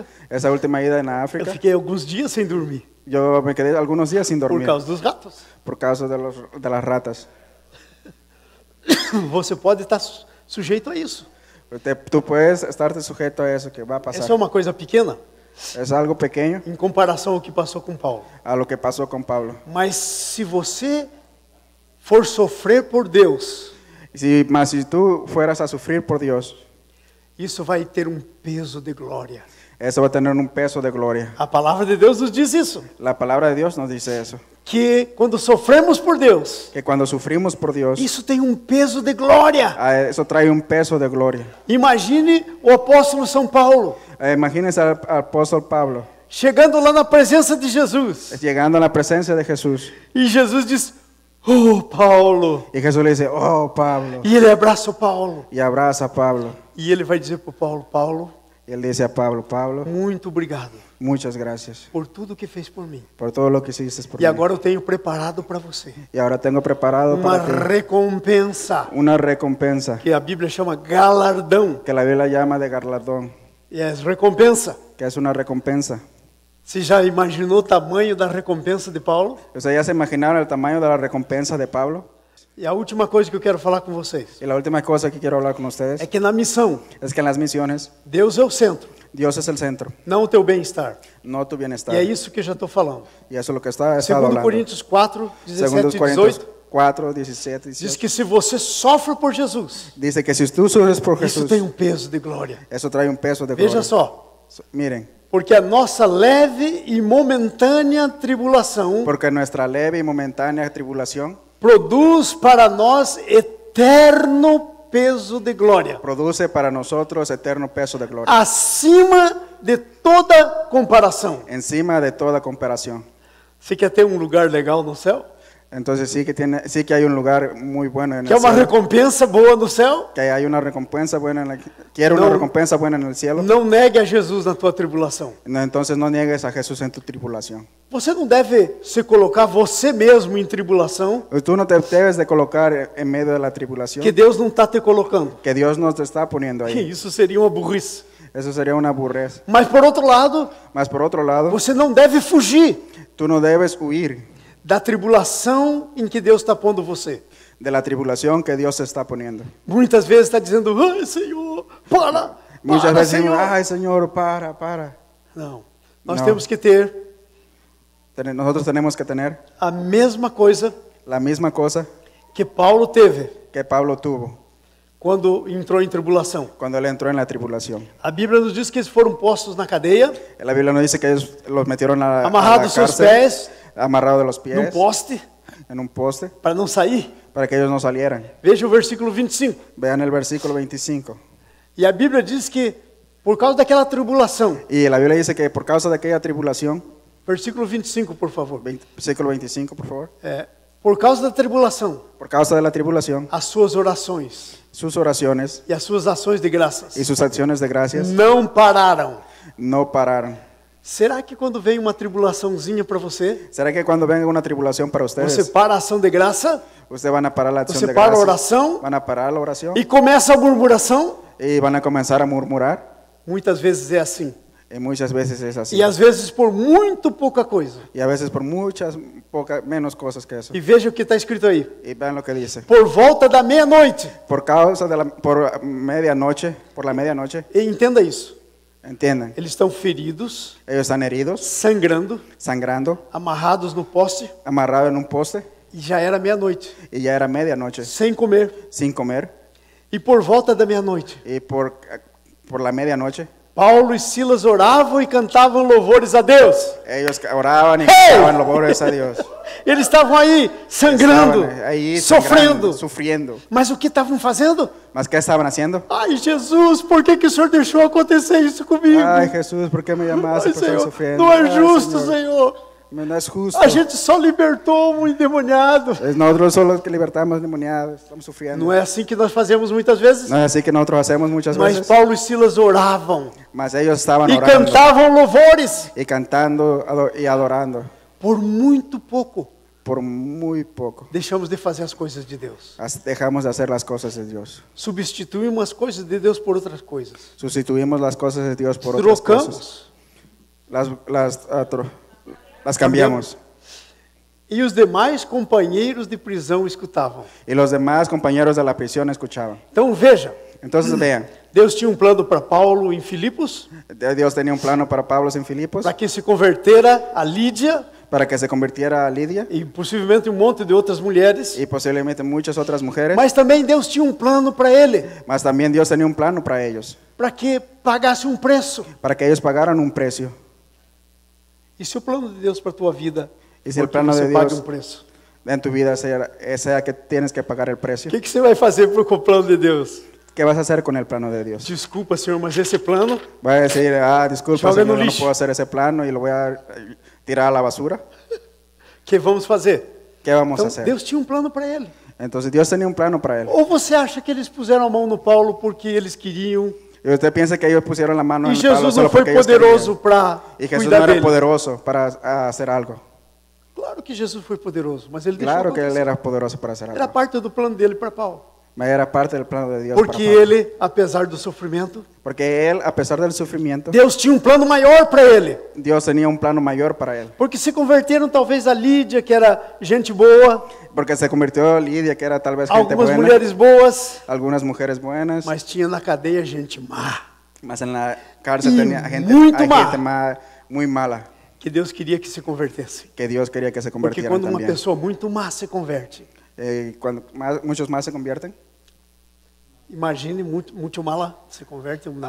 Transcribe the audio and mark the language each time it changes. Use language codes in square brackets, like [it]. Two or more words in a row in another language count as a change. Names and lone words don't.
[es] Esa última ida en [pt] eu África, fiquei alguns dias sem dormir [es] yo me quedé algunos días sin [pt] por [es] dormir [pt] causa dos ratos. [es] por causa de las ratas. [pt] Você pode estar sujeito a isso. [es] Tú puedes estarte sujeto a eso que va a [pt] Essa é [es] pasar. [pt] uma coisa pequena [es] Es algo pequeño [pt] em comparação ao que passou com Paulo. [es] a lo que pasó con Pablo. [pt] Mas se você for sofrer por Deus, [es] Mas si tú fueras a sufrir por Dios, [pt] isso vai ter um peso de glória. [es] Eso va a tener un peso de gloria. [pt] A palavra de Deus nos diz isso. [es] La palabra de Dios nos dice eso. [pt] Que quando sofremos por Deus, [es] Que cuando sufrimos por Dios, [pt] isso tem um peso de glória. [es] eso trae un peso de gloria. [pt] Imagine o apóstolo São Paulo [es] Imagínense al apóstol Pablo [pt] chegando lá na presença de Jesus. [es] llegando a la presencia de Jesús. [pt] E Jesus diz: "Oh, Paulo." [es] Y Jesús le dice, oh Pablo. [pt] E ele abraça o Paulo. [es] Y abraza a Pablo. [pt] E ele vai dizer para o Paulo: "Paulo, [es] Y él dice a Pablo, Pablo, [pt] muito obrigado [es] muchas gracias [pt] por tudo que fez por mim. [es] por todo lo que hiciste por [pt] E [es] mí. [pt] agora eu tenho preparado para você [es] Y ahora tengo preparado [pt] uma [es] para ti [pt] recompensa [es] una recompensa [pt] que a Bíblia chama galardão. [es] que la Biblia llama de galardón, [pt] E é recompensa. [es] que es una recompensa. [pt] Você já imaginou o tamanho da recompensa de Paulo? [es] ¿Ustedes ya se imaginaron el tamaño de la recompensa de Pablo? [pt] E a última coisa que eu quero falar com vocês [es] Y la última cosa que quiero hablar con ustedes [pt] é que na missão, [es] es que en las misiones [pt] Deus é o centro, [es] Dios es el centro, [pt] não o teu bem-estar. [es] no tu bienestar. [pt] E é isso que eu já estou falando. [es] Y eso es lo que está estado [pt] Segundo [es] hablando. [pt] Coríntios 4, 17 [es] Segundo [pt] e [es] Corintios [pt] 18, [es] 4, 17, [pt] diz [es] 18. [pt] que se você sofre por Jesus, [es] Dice que si tú sufres por [pt] isso [es] Jesús, [pt] tem um peso de glória. [es] eso trae un peso de [pt] Veja [es] gloria. [pt] só, [es] Miren, [pt] porque a nossa leve e momentânea tribulação [es] porque nuestra leve y momentánea tribulación [pt] produz para nós eterno peso de glória, [es] produce para nosotros eterno peso de gloria, [pt] acima de toda comparação. [es] encima de toda comparación. [pt] Você quer ter um lugar legal no céu? [es] Entonces sí que hay un lugar muy bueno en [pt] Quer [es] el [pt] uma [es] cielo, [pt] recompensa boa no céu? [es] que hay una recompensa buena quiero una No. recompensa buena en el cielo. [pt] Não negue a Jesus na tua tribulação. [es] No, entonces no niegues a Jesús en tu tribulación. [pt] Você não deve se colocar você mesmo em tribulação, [es] Tú no te debes de colocar en medio de la tribulación [pt] que Deus não está te colocando. [es] que Dios nos te está poniendo ahí. [pt] Isso seria uma burrice. [es] Eso sería una burrez. [pt] Mas por outro lado, [es] Mas por otro lado, [pt] você não deve fugir [es] tú no debes huir [pt] da tribulação em que Deus está pondo você. [es] de la tribulación que Dios te está poniendo. [pt] Muitas vezes está dizendo: "Ai, Senhor, para, [es] Muchas [pt] para, [es] veces decimos, [pt] Senhor." [es] ay Señor, para. [pt] Não, nós Não. temos que ter [es] Nosotros tenemos que tener [pt] a mesma coisa [es] la misma cosa [pt] que Paulo teve [es] que Pablo tuvo [pt] quando entrou em tribulação. [es] cuando él entró en la tribulación. [pt] A Bíblia nos diz que eles foram postos na cadeia, [es] La Biblia nos dice que ellos los metieron a la [pt] amarrados seus [es] cárcel, [pt] pés [es] amarrados de los [pt] num [es] pies [pt] poste [es] en un poste [pt] para não sair. [es] para que ellos no salieran. [pt] Veja o versículo 25. [es] Vean el versículo 25. [pt] E a Bíblia diz que por causa daquela tribulação, [es] Y la Biblia dice que por causa de aquella tribulación, [pt] versículo 25, por favor. [es] versículo 25, por favor. [pt] Por causa da tribulação, [es] Por causa de la tribulación, [pt] as suas orações [es] sus oraciones [pt] e as suas ações de graças [es] y sus acciones de gracias [pt] não pararam. [es] no pararon. [pt] Será que quando vem uma tribulaçãozinha para você, [es] ¿Será que cuando venga una tribulación para [pt] você [es] ustedes, [pt] para a ação de graça [es] ustedes van a parar la acción [pt] Você [es] de [pt] para a [es] gracias? [pt] oração [es] Van a parar la oración [pt] e começa a murmuração? [es] y van a comenzar a murmurar. [pt] Muitas vezes é assim. [es] Y muchas veces es así. [pt] E às vezes por muito pouca coisa. [es] Y a veces por menos cosas que eso. [pt] E veja o que está escrito aí. [es] Y vean lo que dice. [pt] Por volta da meia-noite. [es] Por la medianoche, [pt] E entenda isso. [es] entienden, [pt] Eles estão feridos, [es] ellos están heridos, [pt] sangrando, [es] sangrando, [pt] amarrados no poste, [es] amarrados en un poste [pt] e já era meia-noite, [es] y ya era medianoche, [pt] sem comer. [es] sin comer. [pt] E por volta da meia-noite, [es] Y por la medianoche, [pt] Paulo e Silas oravam e cantavam louvores a Deus. [es] ellos oraban y Hey! cantaban louvores a Dios. [pt] Eles estavam aí sangrando, [es] Estaban ahí [pt] sofrendo. [es] sangrando, sufriendo. [pt] Mas o que estavam fazendo? [es] ¿Mas qué estaban haciendo? [pt] Ai, Jesus, por que o Senhor deixou acontecer isso comigo? [es] Ay, Jesús, ¿por qué me llamaste [pt] Ai, [es] por estar [pt] Senhor, [es] sufriendo? [pt] não é [es] Ay, [pt] justo, [es] Señor, [pt] Senhor. [es] no es justo. [pt] A gente só libertou um endemoniado. [es] Nosotros somos los que libertamos demoniados, estamos sufriendo. [pt] Não é assim que nós fazemos muitas vezes? [es] No es así que nosotros hacemos muchas [pt] Mas [es] veces. [pt] Paulo e Silas oravam [es] Mas ellos estaban [pt] e [es] orando [pt] cantavam louvores [es] y cantando y adorando [pt] por muito pouco. [es] por muy poco. [pt] Deixamos de fazer as coisas de Deus. [es] Dejamos de hacer las cosas de Dios. [pt] Substituímos as coisas de Deus por outras coisas. [es] Sustituimos las cosas de Dios por otras cosas. [pt] Trocamos. [es] Las cambiamos. [pt] E os demais companheiros de prisão escutavam. [es] Y los demás compañeros de la prisión escuchaban. [pt] Então veja, [es] Entonces vean, [pt] Deus tinha um plano para Paulo em Filipos, [es] Dios tenía un plano para Pablo en Filipos, [pt] para que se convertera a Lídia, [es] para que se convirtiera a Lídia [pt] e possivelmente um monte de outras mulheres. [es] y posiblemente muchas otras mujeres. [pt] Mas também Deus tinha um plano para ele, [es] Mas también Dios tenía un plano para ellos, [pt] para que pagasse um preço. [es] para que ellos pagaran un precio. [pt] E se o plano de Deus para a tua vida E se o for que plano você de pague Deus um preço? [es] En tu vida sea que tienes que pagar el precio. [pt] O que você vai fazer com o plano de Deus? [es] ¿Qué vas a hacer con el plano de Dios? [pt] Desculpa, Senhor, mas esse plano, [es] ¿Vas a decir, disculpa, [pt] Joga no [es] Señor, yo no [pt] lixo. [es] puedo hacer ese plano y lo voy a tirar a la basura? [pt] que vamos fazer? [es] ¿Qué vamos a [pt] Então, [es] hacer? [pt] Deus tinha um plano para ele. [es] Entonces Dios tenía un plano para él. [pt] Ou você acha que eles puseram a mão no Paulo porque eles queriam [es] Y usted piensa que ellos pusieron la mano [pt] e [es] en Pablo [pt] Jesus [es] solo [pt] não foi [es] porque ellos [pt] poderoso [es] querían. [pt] para [es] Y Jesús no [pt] cuidar [es] era [pt] dele? [es] poderoso para hacer algo. [pt] Claro que Jesus foi poderoso, mas ele [es] Claro [pt] deixou [es] que él [pt] acontecer. [es] era poderoso para hacer [pt] Era [es] algo. [pt] parte do plano dele para Paulo. [es] Mas era parte del plano de Dios [pt] Porque [es] para Pablo. [pt] ele, apesar do sofrimento, [es] Porque él, a pesar del sufrimiento, [pt] Deus tinha um plano maior para ele. [es] Dios tenía un plano mayor para él. [pt] Porque se converteram talvez a Lídia, que era gente boa, [es] Porque se convirtió Lidia, que era tal vez gente [pt] algumas [es] buena, [pt] mulheres boas, [es] algunas mujeres buenas, [pt] mas tinha na cadeia gente má. [es] mas en la cárcel Y tenía gente, [pt] muito [es] hay [pt] má. [es] gente muy mala, [pt] Que Deus queria que se convertesse. [es] que Dios quería que se [pt] Porque [es] convirtieran [pt] quando uma [es] también. [pt] pessoa muito má se converte, [es] Cuando muchos más se convierten, [pt] imagine muito mala se converte uma